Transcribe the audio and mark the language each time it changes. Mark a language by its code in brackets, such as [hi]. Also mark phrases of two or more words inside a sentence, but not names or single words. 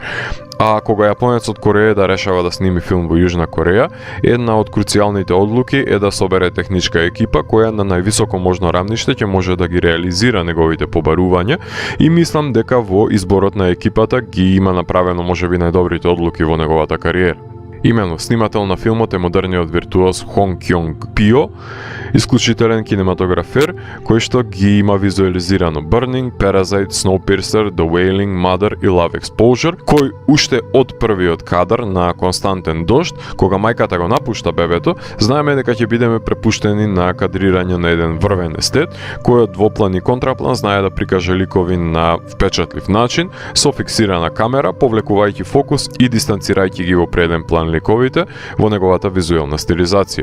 [mk] А кога јапонецот Корејда решава да сними филм во Јужна Кореја, една од круцијалните одлуки е да собере техничка екипа која на највисоко можно рамниште ќе може да ги реализира неговите побарувања и мислам дека во изборот на екипата ги има направено можеби најдобрите одлуки во неговата кариера. Имено, снимател на филмот е модерниот виртуоз Хон Кјонг Пио, исклучителен кинематографер кој што ги има визуализирано Burning, Parasite, Snowpiercer, The Wailing, Mother и Love Exposure, кој уште од првиот кадар на константен дожд, кога мајката го напушта бебето, знаеме дека ќе бидеме препуштени на кадрирање на еден врвен естет, кој од двоплан и контраплан знае да прикаже ликови на впечатлив начин, со фиксирана камера, повлекувајќи фокус и дистанцирајќи ги во преден план ликовите во неговата визуелна стилизација.